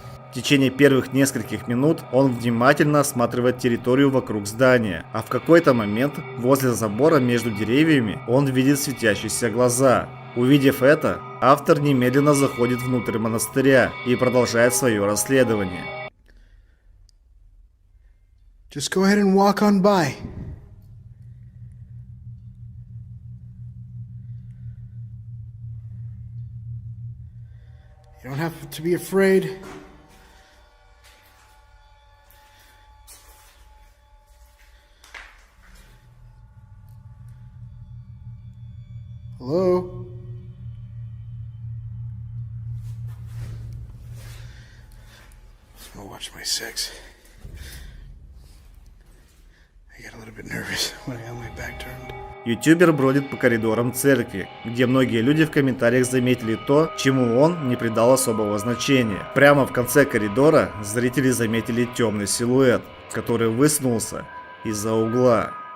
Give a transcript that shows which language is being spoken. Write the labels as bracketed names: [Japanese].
[Russian] В течение первых нескольких минут он внимательно осматривает территорию вокруг здания, а в какой-то момент возле забора между деревьями он видит светящиеся глаза. Увидев это, автор немедленно заходит внутрь монастыря и продолжает свое расследование. [English] Just go ahead and walk on by. You don't have to be afraid. Hello? I'll watch my sex. I got a little bit nervous when I got my back turned. [Russian] Ютубер бродит по коридорам церкви, где многие люди в комментариях заметили то, чему он не придал особого значения. Прямо в конце коридора зрители заметили темный силуэт, который высунулся из-за угла.